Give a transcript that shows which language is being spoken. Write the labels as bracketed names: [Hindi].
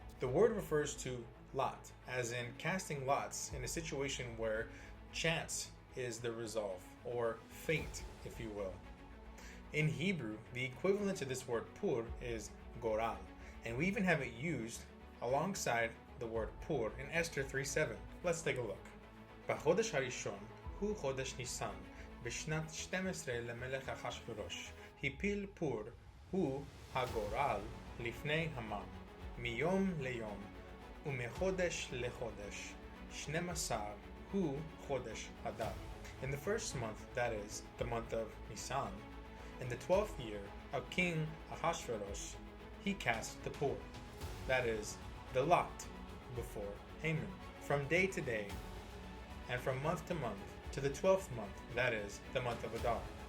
[English] The word refers to lot, as in casting lots in a situation where chance is the resolve, or fate, if you will. In Hebrew, the equivalent to this word pur is goral, and we even have it used alongside the word pur in Esther 3:7. Let's take a look. [Hebrew] בחודש הראשון הוא חודש ניסן, בשנת 12 למלך אחשוורוש, הפיל פור הוא הגורל לפני המן, מיום ליום ומחודש לחודש, 12 הוא חודש אדר. [English] In the first month, that is, the month of Nisan, in the 12th year of King Ahasuerus, he cast the pur, that is, the lot, before Haman, from day to day, and from month to month, to the 12th month, that is, the month of Adar.